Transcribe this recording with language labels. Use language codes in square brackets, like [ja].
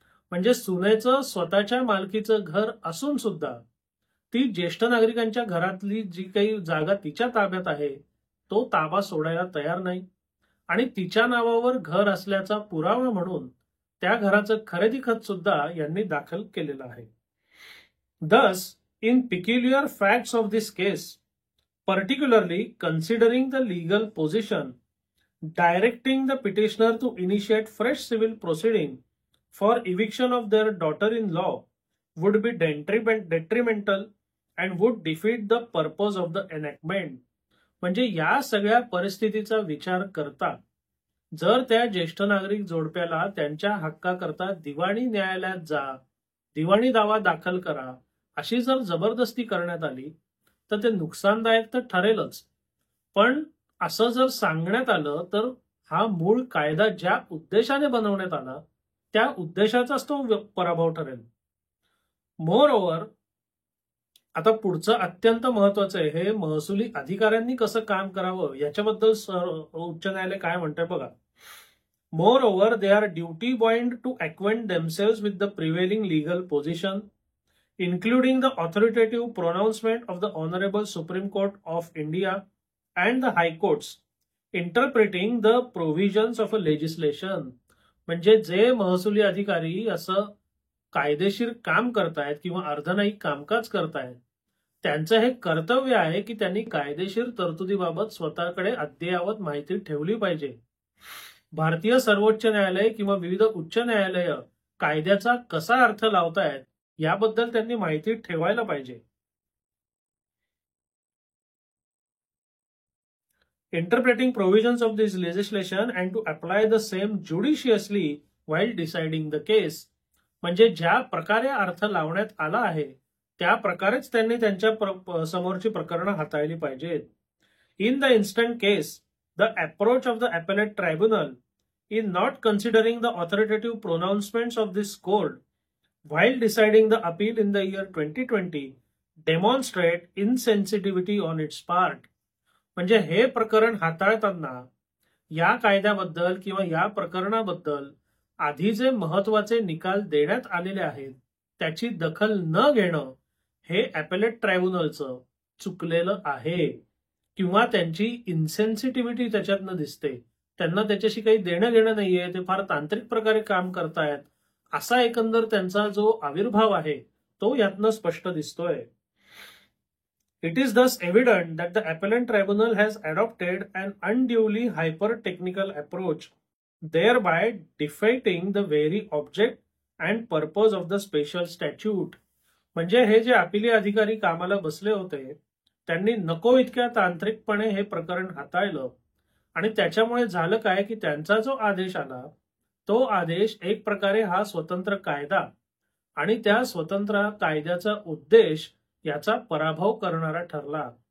[mr] म्हणजे सुनेचं स्वतःच्या मालकीचं घर असून सुद्धा ती ज्येष्ठ नागरिकांच्या घरातली जी काही जागा तिच्या ताब्यात आहे तो ताबा सोडायला तयार नाही आणि तिच्या नावावर घर असल्याचा पुरावा म्हणून त्या घराचं खरेदी खत सुद्धा यांनी दाखल केलेलं आहे. [en] Thus, in peculiar facts of this case, particularly considering the legal position, directing the petitioner to initiate fresh civil proceeding for eviction of their daughter-in-law would be detrimental and would defeat the purpose of the enactment. [mr] म्हणजे या सगळ्या परिस्थितीचा विचार करता जर त्या ज्येष्ठ नागरिक जोडप्याला त्यांच्या हक्काकरता दिवाणी न्यायालयात जा, दिवाणी दावा दाखल करा अशी जर जबरदस्ती करण्यात आली तर ते नुकसानदायक तर ठरेलच, पण असं जर सांगण्यात आलं तर हा मूळ कायदा ज्या उद्देशाने बनवण्यात आला त्या उद्देशाचाच तो पराभव ठरेल. [en] moreover [mr] आता पुढचं अत्यंत महत्वाचं आहे, हे महसुली अधिकाऱ्यांनी कसं काम करावं याच्याबद्दल उच्च न्यायालय काय म्हणतंय बघा. [en] Moreover, they are duty bound to acquaint themselves with the prevailing legal position, including the authoritative pronouncement of the Honorable Supreme Court of India and the High Courts, interpreting the provisions of a legislation. [mr] म्हणजे जे महसुली अधिकारी असं कायदेशीर काम करतायत किंवा अर्धनायी कामकाज करतायत, त्यांचं हे कर्तव्य आहे की त्यांनी कायदेशीर तरतुदीबाबत स्वतःकडे अद्ययावत माहिती ठेवली पाहिजे. भारतीय सर्वोच्च न्यायालय किंवा विविध उच्च न्यायालय कायद्याचा कसा अर्थ लावतायत याबद्दल त्यांनी माहिती ठेवायला पाहिजे. [en] Interpreting provisions of this legislation and to apply the same judiciously while deciding the case. [mr] म्हणजे ज्या प्रकारे अर्थ लावण्यात आला आहे त्या प्रकारेच त्यांनी त्यांच्या समोरची प्रकरणं हाताळली पाहिजेत. [en] In the instant case, the approach of the appellate tribunal in not considering the authoritative pronouncements of this court while deciding the appeal in the year 2020 demonstrate insensitivity on its part. [mr] म्हणजे हे प्रकरण हाताळताना या कायद्याबद्दल किंवा या प्रकरणाबद्दल आधी जे महत्वाचे निकाल देण्यात आलेले आहेत त्याची दखल न घेणं हे ॲपेलेट ट्रायब्युनलचं चुकलेलं आहे किंवा त्यांची इन्सेन्सिटिव्हिटी त्याच्यातनं दिसते. त्यांना त्याच्याशी काही देणं घेणं नाहीये, ते फार तांत्रिक प्रकारे काम करतायत असा एकंदर त्यांचा जो आविर्भाव आहे तो यातनं स्पष्ट दिसतोय. [en] It is thus evident that the appellant tribunal has adopted an unduly hyper-technical approach, thereby defeating the very object and purpose of the special statute. [mr] म्हणजे हे जे अपिली अधिकारी कामाला बसले होते त्यांनी नको इतक्या तांत्रिकपणे हे प्रकरण हाताळलं आणि त्याच्यामुळे झालं काय की त्यांचा जो आदेश आला तो आदेश एक प्रकारे हा स्वतंत्र कायदा आणि त्या स्वतंत्र कायद्याचा उद्देश याचा पराभव करणारा ठरला.